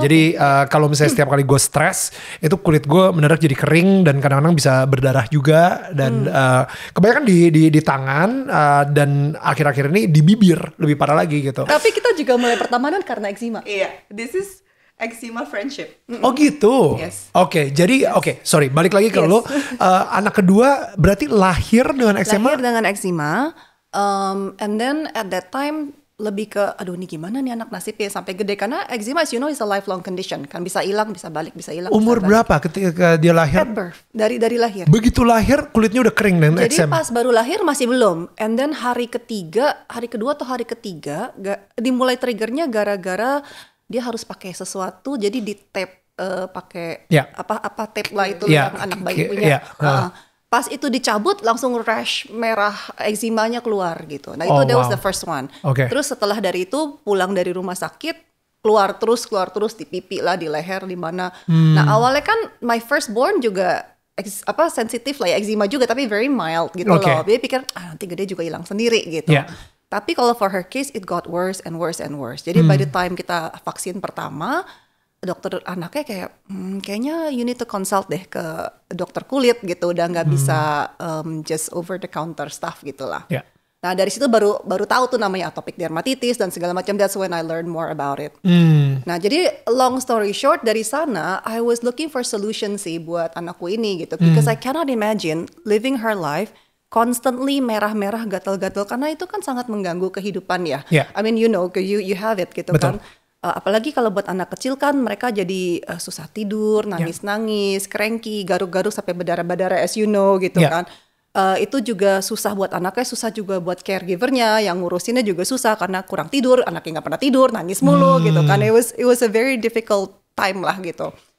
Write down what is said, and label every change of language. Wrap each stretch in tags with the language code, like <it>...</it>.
<id>Jadi kalau misalnya setiap kali gue stres, itu kulit gue mendadak jadi kering dan kadang-kadang bisa berdarah juga dan kebanyakan di tangan dan akhir-akhir ini di bibir lebih parah lagi gitu. Tapi kita juga mulai pertemanan karena eczema.</id> <en>Iya, this is eczema friendship.</en> <id>Oh gitu.</id> <en>Yes.</en> <id>Oke, jadi sorry, balik lagi ke lo. Anak kedua berarti lahir dengan eczema. Lahir dengan eczema,</id> <en>and then at that time</en> <id>lebih ke aduh ini gimana nih anak nasibnya sampai gede karena eczema</id> <en>as you know is a lifelong condition</en> <id>kan bisa hilang bisa balik bisa hilang. Umur berapa ketika dia lahir?</id> <en>At birth,</en> <id>dari lahir. Begitu lahir kulitnya udah kering dan Jadi eczema. pas baru lahir masih belum,</id> <en>and then</en> <id>hari kedua atau hari ketiga dimulai triggernya gara-gara dia harus pakai sesuatu jadi di tape pakai apa tape lah itu yang anak bayi punya. Pas itu dicabut langsung rash merah eczemanya keluar gitu. Nah itu</id> <en>that was the first one. Okay.</en> <id>Terus setelah dari itu pulang dari rumah sakit keluar terus di pipi lah, di leher, di mana. Nah awalnya kan my firstborn juga sensitif lah ya eczema juga tapi</id> <en>very mild</en> <id>gitu loh. Dia pikir nanti gede juga hilang sendiri gitu.</id> <en>Yeah.</en> <id>Tapi kalau</id> <en>for her case it got worse and worse and worse.</en> <id>Jadi by the time kita vaksin pertama dokter anaknya kayak kayaknya</id> <en>you need to consult</en> <id>deh ke dokter kulit gitu, udah nggak bisa</id> <en>just over the counter stuff</en> <id>gitulah.</id> <en>Yeah.</en> <id>Nah dari situ baru tahu tuh namanya atopic dermatitis dan segala macam.</id> <en>That's when I learned more about it.</en> <id>Nah jadi</id> <en>long story short</en> <id>dari sana</id> <en>I was looking for solution</en> <id>sih buat anakku ini gitu,</id> <en>because I cannot imagine living her life constantly</en> <id>merah-merah gatal-gatal karena itu kan sangat mengganggu kehidupan ya.</id> <en>Yeah. I mean you know you have it gitu.</en> <id>Betul. Kan. Apalagi kalau buat anak kecil kan mereka jadi susah tidur, nangis-nangis, cranky, garuk-garuk sampai berdarah-berdarah</id> <en>as you know</en> <id>gitu kan. Itu juga susah buat anaknya, susah juga buat caregivernya, yang ngurusinnya juga susah karena kurang tidur, anaknya nggak pernah tidur, nangis mulu gitu kan.</id> <en>It was a very difficult time</en> <id>lah gitu.</id>